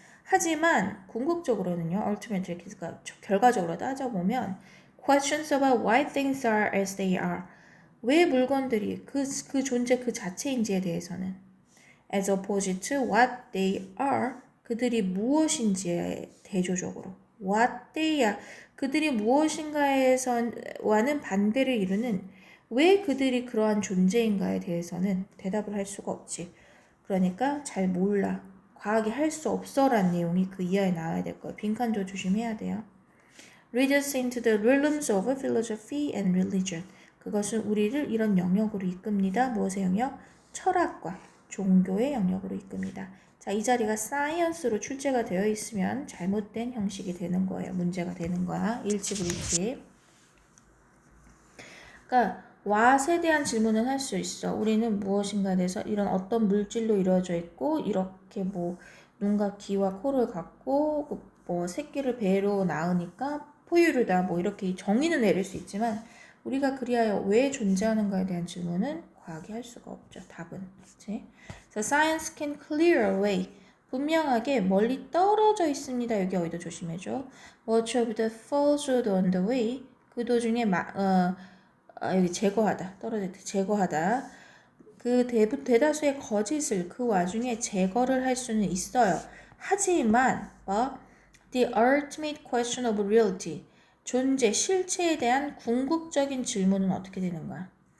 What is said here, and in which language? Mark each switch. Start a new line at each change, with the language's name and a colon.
Korean: 하지만 궁극적으로는요. ultimately 결과적으로 따져보면
English: questions about why things are as they are
Korean: 왜 물건들이 그 존재 그 자체인지에 대해서는
English: as opposed to what they are
Korean: 그들이 무엇인지에 대조적으로
English: what they are
Korean: 그들이 무엇인가에서와는 반대를 이루는 왜 그들이 그러한 존재인가에 대해서는 대답을 할 수가 없지. 그러니까 잘 몰라. 과학이 할 수 없어라는 내용이 그 이하에 나와야 될 거예요. 빈칸조 조심해야 돼요.
English: Lead us into the realms of philosophy and religion.
Korean: 그것은 우리를 이런 영역으로 이끕니다. 무엇의 영역? 철학과 종교의 영역으로 이끕니다. 자, 이 자리가 science로 출제가 되어 있으면 잘못된 형식이 되는 거예요. 문제가 되는 거야. 일치불일치. 그러니까 what에 대한 질문은 할 수 있어. 우리는 무엇인가에 대해서 이런 어떤 물질로 이루어져 있고 이렇게 뭐 눈과 귀와 코를 갖고 뭐 새끼를 배로 낳으니까 포유류다 뭐 이렇게 정의는 내릴 수 있지만 우리가 그리하여 왜 존재하는가에 대한 질문은 과학이 할 수가 없죠. 답은. 그치?
English: So science can clear away.
Korean: 분명하게 멀리 떨어져 있습니다. 여기 어디도 조심해줘.
English: Much of the falsehood on the way.
Korean: 그 도중에 여기 제거하다. 떨어질 때 제거하다. 그 대다수의 거짓을 그 와중에 제거를 할 수는 있어요. 하지만
English: the ultimate question of reality
Korean: 존재, 실체에 대한 궁극적인 질문은 어떻게 되는 거야?